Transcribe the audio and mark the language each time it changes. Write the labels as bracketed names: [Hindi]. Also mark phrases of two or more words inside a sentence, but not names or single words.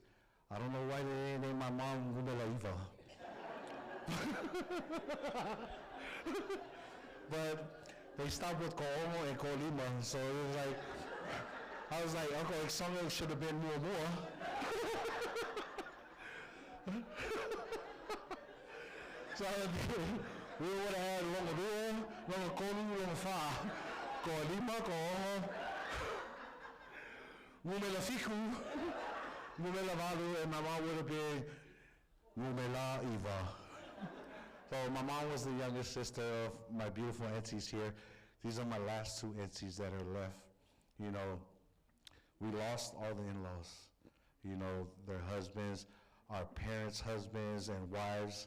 [English] I don't know why they didn't name my mom Faaleaiga. But they stopped with Ko'omo and Colima, so it was like, I was like, Uncle Alexander should have been more. So we would have had Longa Kolu, Longa Fa, Ko'olima, Ko'omo, Mumela Fiku, Mumela Valu, and my mom would have been Mumela Eva. So my mom was the youngest sister of my beautiful aunties here. These are my last 2 aunties that are left. You know, we lost all the in-laws. You know, their husbands, our parents' husbands and wives.